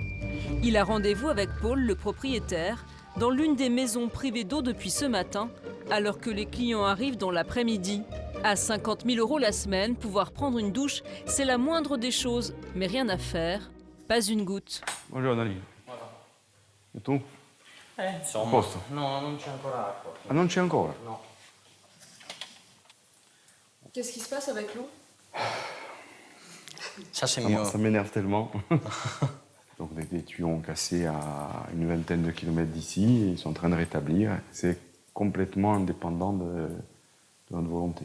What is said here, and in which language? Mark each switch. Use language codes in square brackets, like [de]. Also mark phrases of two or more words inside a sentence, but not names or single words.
[fr] Il a rendez-vous avec Paul, le propriétaire, dans l'une des maisons privées d'eau depuis ce matin, alors que les clients arrivent dans l'après-midi. À 50 000 € la semaine, pouvoir prendre une douche, c'est la moindre des choses, mais rien à faire, pas une goutte. [it] Bonjour Danilo. E tu? Insomma, posto? no, non c'è ancora acqua. Ah, non c'è ancora? No. [fr] Qu'est-ce qui se passe avec l'eau? Ça, c'est mieux. Ça m'énerve tellement. Donc des tuyaux ont cassé à une vingtaine de kilomètres d'ici et ils sont en train de rétablir. C'est complètement indépendant de notre volonté.